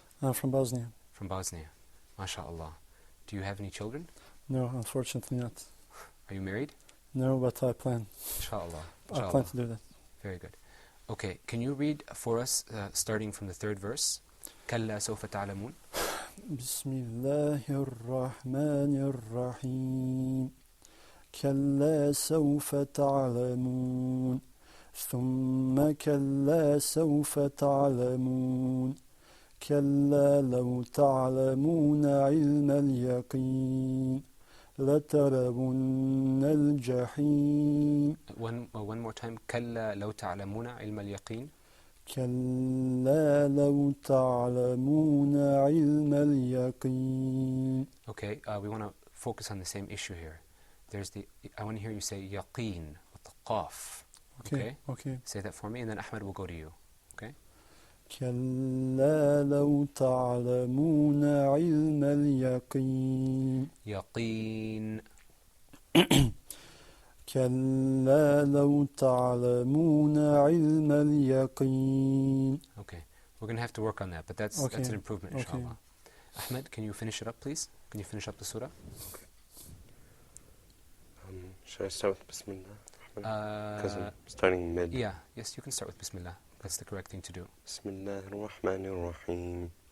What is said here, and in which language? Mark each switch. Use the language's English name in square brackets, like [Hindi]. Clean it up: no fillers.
[English] I'm from Bosnia. From Bosnia. MashaAllah. Do you have any children? No, unfortunately not. Are you married? No, but I plan. Inshallah. I plan to do that. Very good. Okay, can you read for us, starting from the third verse? [Arabic] كلا سوف تعلمون. بسم الله الرحمن الرحيم كلا سوف تعلمون ثم كلا سوف تعلمون كلا لو تعلمون علم اليقين لترون الجحيم. [English] One more time. [Arabic] كلا لو تعلمون علم اليقين. كلا لو تعلمون علم اليقين. [English] Okay, we want to focus on the same issue here. I want to hear you say yaqeen with the qaf. Okay. Say that for me, and then Ahmed will go to you. Okay? [Arabic] كلا لو تعلمون علم اليقين. يقين. كلا لو تعلمون علم اليقين. [English] Okay, we're going to have to work on that, but that's an improvement, inshallah. Ahmed, can you finish it up, please? Can you finish up the surah? Should I start with Bismillah? Because I'm starting mid. Yeah, yes, you can start with Bismillah. That's the correct thing to do. [Arabic] Bismillah ar-Rahman ar-Rahim.